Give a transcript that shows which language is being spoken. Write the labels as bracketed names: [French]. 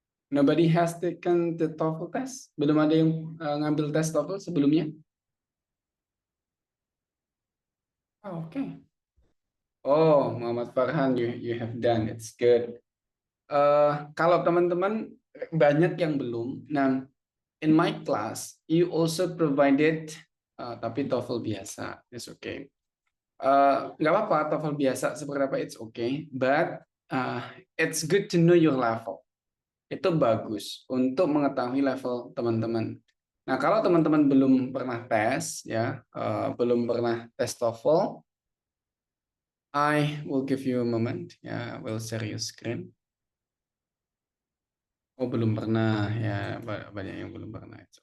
[English] Nobody has taken the TOEFL test. [Indonesian] Belum ada yang ngambil tes TOEFL sebelumnya. Oh, oke. [English] Oh, Muhammad Farhan, you have done. It's good. [Indonesian] Kalau teman-teman banyak yang belum. [English] Nah, in my class, you also provided, [Indonesian] tapi TOEFL biasa, [English] it's okay. [Indonesian] Nggak apa-apa, TOEFL biasa seperti apa, [English] it's okay. But it's good to know your level. [Indonesian] Itu bagus untuk mengetahui level teman-teman. Nah, kalau teman-teman belum pernah tes, ya, belum pernah tes TOEFL, [English] I will give you a moment. Ya, will share your screen. [Indonesian] Oh, belum pernah ya, banyak yang belum pernah.